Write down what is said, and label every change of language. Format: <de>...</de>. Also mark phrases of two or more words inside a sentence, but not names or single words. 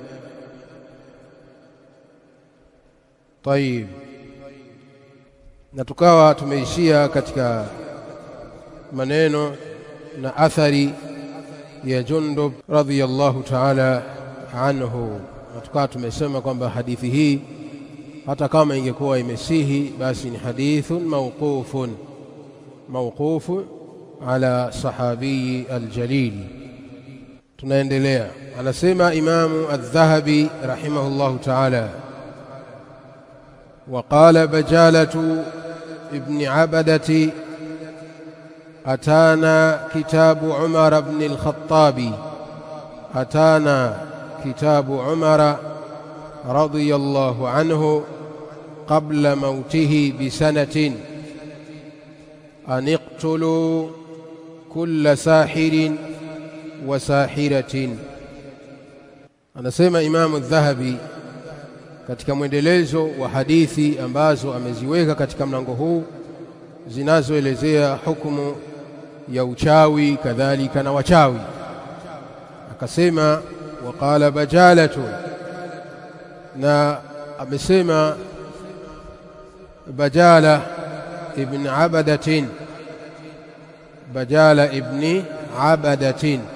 <sw>Tayib, na tukawa tumeishia katika maneno na athari ya Jundub</sw> <ar>رضي الله تعالى عنه</ar> <sw>tukawa tumesema kwamba hadithi hii hata kama ingekuwa imesihi basi ni</sw> <ar>حديث موقوف على الصحابي الجليل.</ar> <sw>Tunaendelea, anasema Imamu Adh-Dhahabi</sw> <ar>رحمه الله تعالى, وقال بجالة ابن عبدة أتانا كتاب عمر بن الخطاب رضي الله عنه قبل موته بسنة أن اقتلوا كل ساحر وساحرة.</ar> <sw>anasema Imamu Adh-Dhahabi katika mwendelezo wa hadithi ambazo ameziweka katika mlango huu zinazoelezea hukumu ya uchawi kadhalika na wachawi, akasema</sw> <ar>وقال بجالة,</ar> <sw>na amesema Bajala ibn Abadatin.</sw>